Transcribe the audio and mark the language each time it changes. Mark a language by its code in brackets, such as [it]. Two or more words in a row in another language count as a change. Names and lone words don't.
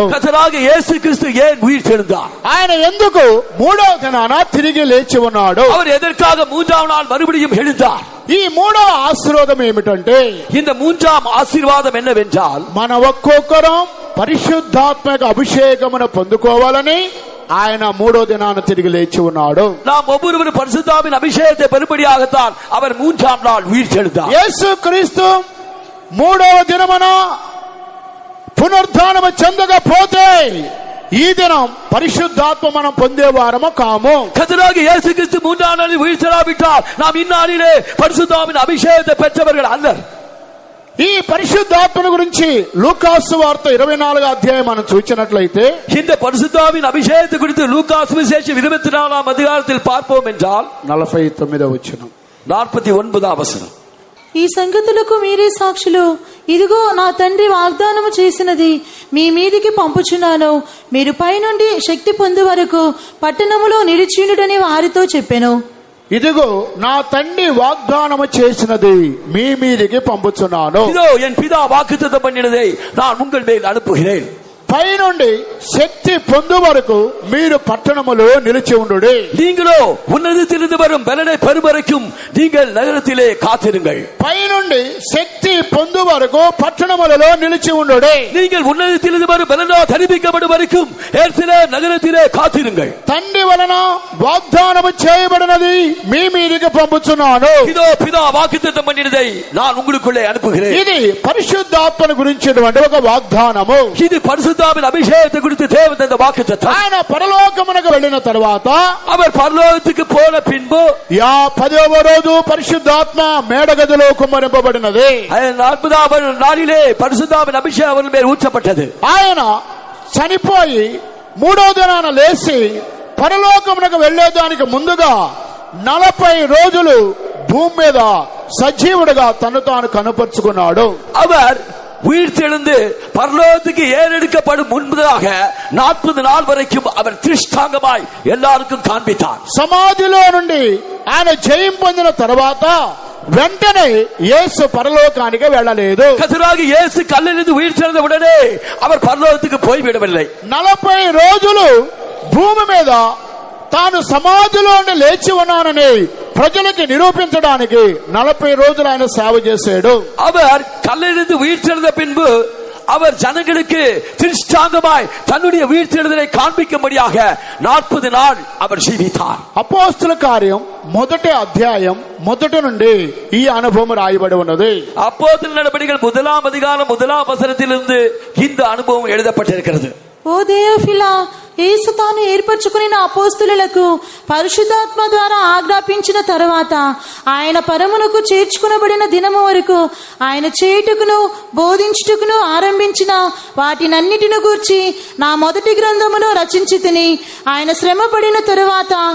[ta] கர்த்தராகிய இயேசு கிறிஸ்து ஏன் உயிர்த்தெழுந்தார்? [te] ఆయన ఎందుకు మూడవ దినాన తిరిగి లేచి ఉన్నాడు? [ta] அவர் எதற்காக மூன்றாம் நாள் மறுபடியும் எழுந்தார்? [te] ఈ మూడవ ఆశీర్వాదం ఏమిటంటే, [ta] இந்த மூன்றாம் ஆசீர்வாதம் என்னவென்றால், [te] మన ఒక్కొక్కరం పరిశుద్ధాత్మక అభిషేకమును పొందుకోవాలని ఆయన మూడో దినాన తిరిగి లేచి ఉన్నాడు. [ta] நாம் ஒவ்வொருவரும் பரிசுத்தாவின் அபிஷேகத்தை பெறும்படியாகத்தான் அவர் மூன்றாம் நாள் உயிர்த்தெழுந்தார். [te] యేసు క్రీస్తు మూడవ దినమున పునరుద్ధానము చెందకపోతే ఈ దినం పరిశుద్ధాత్మ మనం పొందేవారము కాము. [ta] கர்த்தராகிய இயேசு கிறிஸ்து மூன்றாம் நாளில் உயிர்த்தெழாவிட்டால் நாம் இந்நாளிலே பரிசுத்தாவின் அபிஷேகத்தை பெற்றவர்கள் அல்லர். [te] ఈ పరిశుద్ధాత్మను గురించి లూకాసు వార్త 24వ అధ్యాయం మనం చూసినట్లయితే, [ta] இந்த பரிசுத்தாவின் அபிஷேகத்தை குறித்து லூக்கா சுவிசேஷம் 24ஆம் அதிகாரத்தில் பார்ப்போம் என்றால் [te] 49వ వచనం, 49వ వచనం, ఈ సంగతులకు మీరే సాక్షులు. ఇదిగో నా తండ్రి వాగ్దానము చేసినది మీ మీదికి పంపుచున్నాను. మీరు పైనుండి శక్తి పొందు వరకు పట్టణములో నిలిచియుండుడని వారితో చెప్పెను. ఇదిగో నా తండ్రి వాగ్దానము చేసినది మీ మీదికి పంపుచున్నాను. [ta] இதோ என் பிதா வாக்குத்தத்தம் பண்ணினதை நான் உங்கள் மேல் அனுப்புகிறேன். [te] పైనుండి శక్తి పొందు వరకు మీరు పట్టణములో నిలిచి ఉండుడి. [ta] நீங்களோ உன்னதத்திலிருந்து வரும் பலனை பெறும் வரைக்கும் நீங்கள் நகரத்திலே காத்திருங்கள். [te] పైనుండి శక్తి పొందు వరకు పట్టణములలో నిలిచి ఉండుడి. [ta] நீங்கள் உன்னதத்திலிருந்து வரும் பலனால் தரிப்பிக்கப்படும் வரைக்கும் எருசலேம் நகரத்திலே காத்திருங்கள். [te] తండ్రి వలన వాగ్దానము చేయబడినది మీ మీదికి పంపుచున్నాను. [ta] இதோ பிதா வாக்குத்தத்தம் பண்ணினதை நான் உங்களுக்குள்ளே அனுப்புகிறேன். [te] ఇది పరిశుద్ధాత్మను గురించినటువంటి ఒక వాగ్దానము. [ta] இது பரிசுத்தாவின் அபிஷேகத்தை குறித்து தேவன் தந்த வாக்குத்தத்தம். [te] ఆయన పరలోకమునకు వెళ్ళిన తర్వాత [ta] அவர் பரலோகத்துக்கு போன பின்பு [te] 10వ రోజు పరిశుద్ధాత్మ మేడగదిలో కుమ్మరింపబడినది. [ta] 40వ నాளிலே பரிசுத்தாவின் அபிஷேகம் அவர் மேல் ஊற்றப்பட்டது. [te] ఆయన చనిపోయి 3వ దినాన లేచి పరలోకమునకు వెళ్లేదానికి ముందుగా 40 రోజులు భూమి మీద సజీవుడిగా తను తాను కనపరుచుకున్నాడు. [ta] அவர் உயிர் தெழுந்து பரலோகத்துக்கு ஏறெடுக்கப்படும் முன்பதாக 40 நாள் வரைக்கும் அவர் திருஷ்டாங்கமாய் எல்லாருக்கும் காண்பித்தார். [te] సమాధిలో నుండి ఆయన జయం పొందిన తర్వాత వెంటనే యేసు పరలోకానికి వెళ్ళలేదు. [ta] கர்த்தராகிய இயேசு கல்லிலிருந்து உயிர் தெழுந்த உடனே அவர் பரலோகத்துக்கு போய்விடவில்லை. [te] 40 రోజులు భూమి మీద తాను సమాధిలో నుండి లేచి ఉన్నానని ప్రజలకు నిరూపించడానికి 40 రోజులు ఆయన సేవ చేశాడు. [ta] அவர் கல்லிலிருந்து உயிர் தெழுந்த பின்பு அவர் ஜனங்களுக்கு திருஷ்டாங்கமாய் தன்னுடைய உயிர் தெழுதலை காண்பிக்கும்படியாக 40 நாள் அவர் ஜீவித்தார். [te] అపోస్తల కార్యం మొదటి అధ్యాయం మొదటి నుండి ఈ అనుభవం రాయబడి ఉన్నది. [ta] அப்போஸ்தலர் நடபடிகள் 1ஆம் அதிகாரம் 1ஆம் வசனத்திலிருந்து இந்த அனுபவம் எழுதப்பட்டிருக்கிறது. [te] ఓ దేయోఫిలా, యేసు తాను ఏర్పరచుకున్న అపోస్తులకు పరిశుద్ధాత్మ ద్వారా ఆజ్ఞాపించిన తర్వాత ఆయన పరమునకు చేర్చుకునబడిన దినము వరకు ఆయన చేయుటకును బోధించుటకును ఆరంభించిన వాటినన్నిటిని గూర్చి నా మొదటి గ్రంథమును రచించి తిని, ఆయన శ్రమ పడిన తరువాత